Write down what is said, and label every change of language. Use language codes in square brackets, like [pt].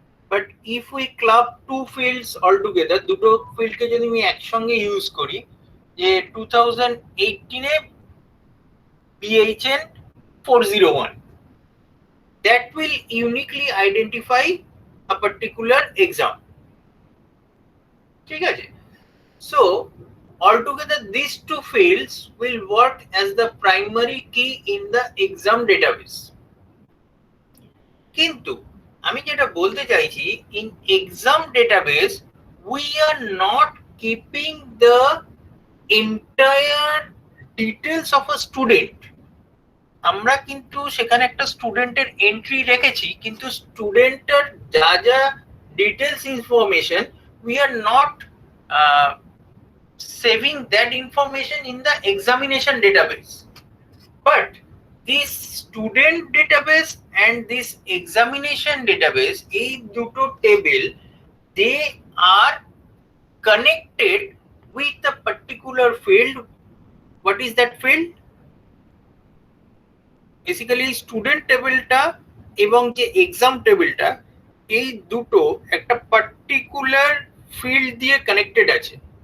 [en] but if we club two fields all together, [bn] দুটো ফিল্ডকে যদি আমি একসঙ্গে ইউজ করি, যে 2018 এ [en] BHN 401, that will uniquely identify a particular exam. [bn] ঠিক আছে? [en] So altogether these two fields will work as the primary key in the exam database. [bn] কিন্তু আমি যেটা বলতে চাইছি, [en] in exam database we are not keeping the entire details of a student. [bn] আমরা কিন্তু সেখানে একটা স্টুডেন্টের এন্ট্রি রেখেছি, কিন্তু স্টুডেন্টের যা যা details information [en] we are not saving that information in the examination database. But this student database and this examination database, [bn] এই দুটো table, [en] they are connected with a particular field. What is that field? [bn] Basically student টেবিলটা এবং যে exam টেবিলটা, এই দুটো একটা particular field দিয়ে কানেক্টেড আছে।